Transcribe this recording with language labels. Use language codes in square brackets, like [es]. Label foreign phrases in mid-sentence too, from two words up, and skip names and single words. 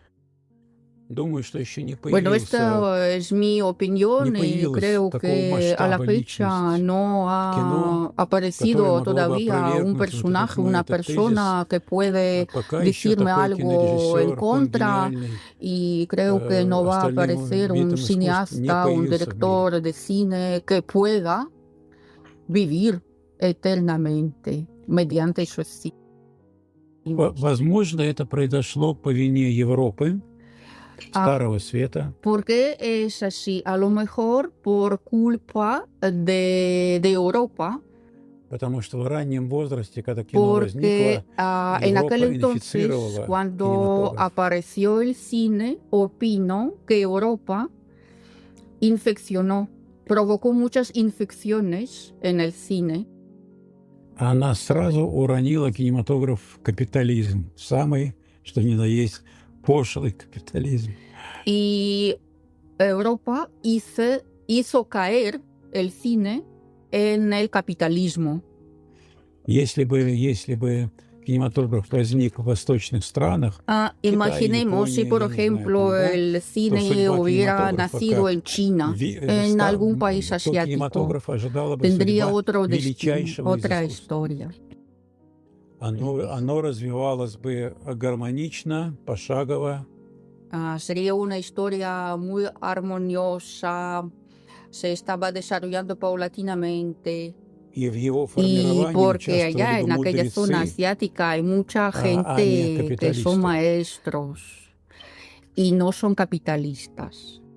[es] Bueno, esta es mi opinión y creo que a la fecha no ha aparecido todavía un personaje, una persona que puede decirme algo en contra, y creo que no va a aparecer un cineasta, un director de cine que pueda vivir eternamente mediante su cine. [ru] Возможно, это произошло по вине Европы, Старого Света. [es] ¿Por qué es así? A lo mejor por culpa de Europa. [ru] Потому что в раннем возрасте, когда кино возникло, [es] en aquel entonces, cuando apareció el cine, opino que Europa provocó muchas infecciones en el cine. [ru] Она сразу уронила кинематограф в капитализм, самый, что ни на есть, пошлый капитализм. [es] Y Europa hizo caer el cine en el capitalismo. [ru] Если бы кинематограф возник в восточных странах, [es] imaginemos si, por ejemplo, el cine hubiera nacido en China, en algún país asiático, tendría otro destino, otra historia. [ru] Оно развивалось бы гармонично, пошагово. [es] Sería una historia muy armoniosa, se estaba desarrollando paulatinamente. Y porque allá en aquella zona asiática hay mucha gente que son maestros y no son capitalistas.